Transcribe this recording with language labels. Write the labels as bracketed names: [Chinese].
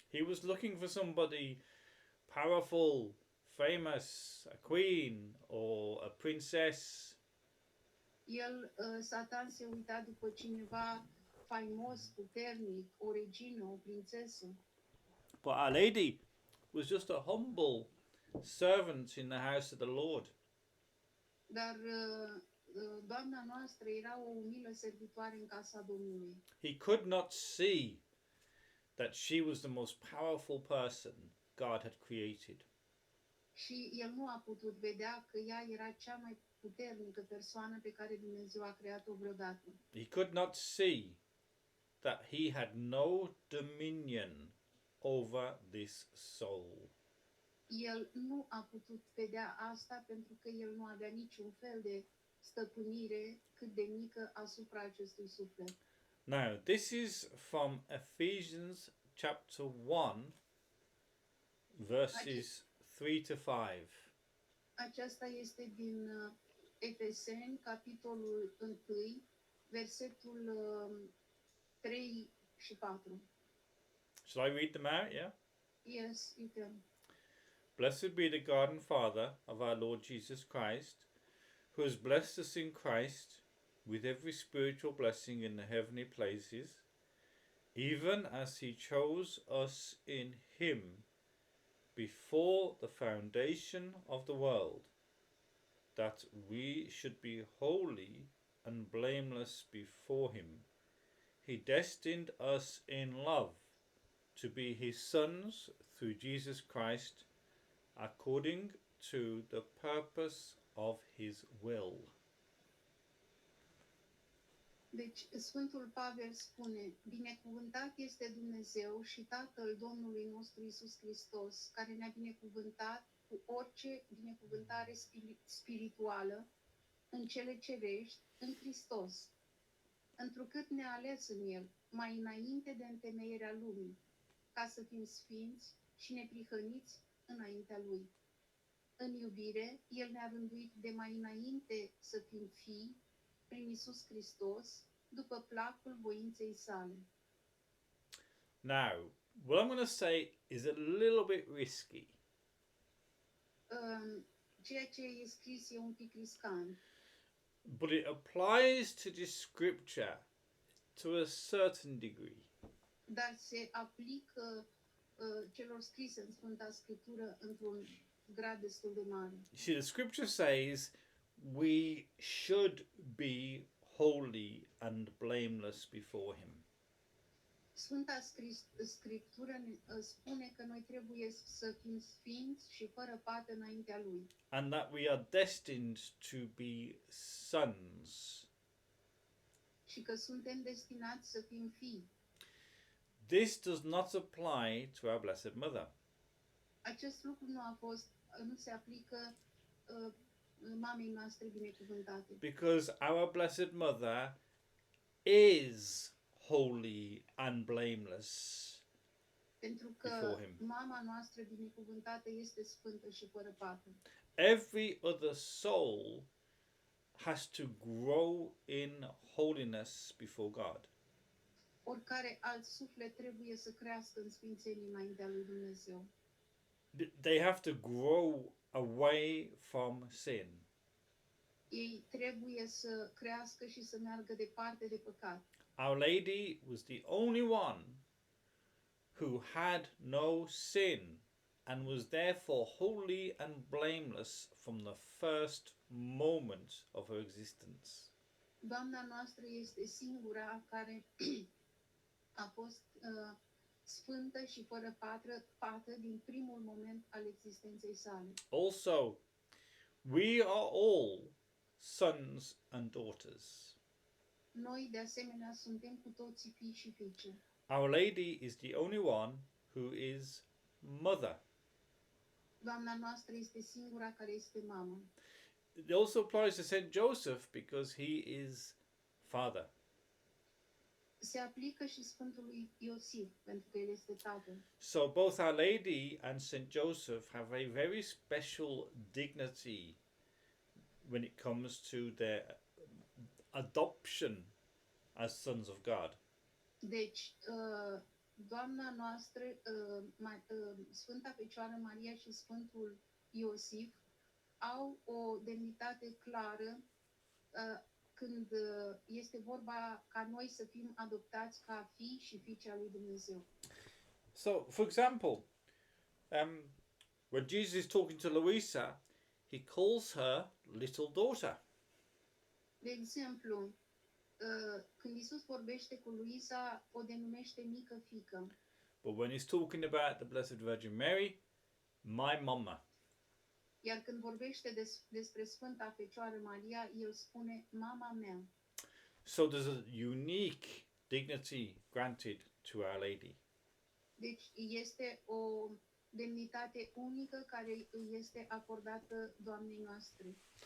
[English] He was looking for somebody powerful, famous, a queen or a princess. [Romanian] Satan se uita după cineva faimos, puternic, o regină, o prințesă. [English] But Our Lady was just a humble servant in the house of the Lord. [Romanian] Dar doamna noastră era o umilă servitoare în casa Domnului. [English] He could not see that she was the most powerful person God had created. [Romanian] Și el nu a putut vedea că ea era cea mai puternică persoană pe care Dumnezeu a creat-o vreodată. [English] He could not see that he had no dominion over this soul. [Romanian] El nu a putut vedea asta pentru că el nu avea niciun fel de stăpânire cât de mică asupra acestui suflet. [English] Now, this is from Ephesians chapter 1, verses 3 to 5. [Romanian] Aceasta este din Efeseni, capitolul 1, versetul 3 și 4. [English] Shall I read them out? Yeah? Yes, you can. Blessed be the God and Father of our Lord Jesus Christ, who has blessed us in Christ with every spiritual blessing in the heavenly places, even as he chose us in him before the foundation of the world, that we should be holy and blameless before him. He destined us in love to be his sons through Jesus Christ, according to the purpose of his will. [Romanian] Deci, Sfântul Pavel spune, binecuvântat este Dumnezeu și Tatăl Domnului nostru Iisus Hristos, care ne-a binecuvântat cu orice binecuvântare spirituală în cele cerești, în Hristos, întrucât ne-a ales în El, mai înainte de întemeierea lumii, ca să fim sfinți și neprihăniți înaintea Lui. În iubire, El ne-a rânduit de mai înainte să fim fii, prin Iisus Hristos, după placul voinței sale. [English] Now, what I'm going to say is a little bit risky. [Romanian] Ceea ce e scris e un pic riscant, [English] But it applies to this scripture to a certain degree. [Romanian] dar se aplică celor scrise în Sfânta Scriptură într-un grad destul de mare. [English] You see, the scripture says we should be holy and blameless before Him. [Romanian] Sfânta Scriptură ne spune că noi trebuie să fim sfinți și fără pată înaintea Lui. [English] And that we are destined to be sons. [Romanian] Și că suntem destinați să fim fii. [English] This does not apply to our Blessed Mother. [Romanian] Acest lucru nu se aplică mamei noastre binecuvântate. [English] Because our Blessed Mother is holy and blameless [Romanian] Pentru [English] before [Romanian] că [English] Him. [Romanian] mama noastră binecuvântată este sfântă și fără pată. [English] Every other soul has to grow in holiness before God. [Romanian] Oricare alt suflet trebuie să crească în sfințenie înaintea lui Dumnezeu. [English] They have to grow away from sin. [Romanian] Ei trebuie să crească și să meargă departe de păcat. [English] Our Lady was the only one who had no sin and was therefore holy and blameless from the first moment of her existence. [Romanian] Doamna noastră este singura care a fost sfântă și fără pată din primul moment al existenței sale. [English] Also, we are all sons and daughters. [Romanian] Noi, de asemenea, suntem cu toții fii și fiice. [English] Our Lady is the only one who is mother. [Romanian] Doamna noastră este singura care este mamă. [English] It also applies to Saint Joseph because he is father. [Romanian] Se aplică și Sfântului Iosif, pentru că el este tatăl. [English] So both Our Lady and Saint Joseph have a very special dignity when it comes to their adoption as sons of God. [Romanian] Deci, Doamna noastră, Sfânta Fecioară Maria și Sfântul Iosif au o demnitate clară când este vorba ca noi să fim adoptați ca fii și fiice al lui Dumnezeu. [English] So, for example, when Jesus is talking to Louisa, he calls her little daughter. [Romanian] De exemplu, când Isus vorbește cu Luisa, o denumește mică fiică. [English] But when he's talking about the Blessed Virgin Mary, my mama. [Romanian] Iar când vorbește despre Sfânta Fecioară Maria, el spune mama mea. [English] So there's a unique dignity granted to Our Lady. [Romanian] Deci este o demnitate unică care îi este acordată Doamnei noastre.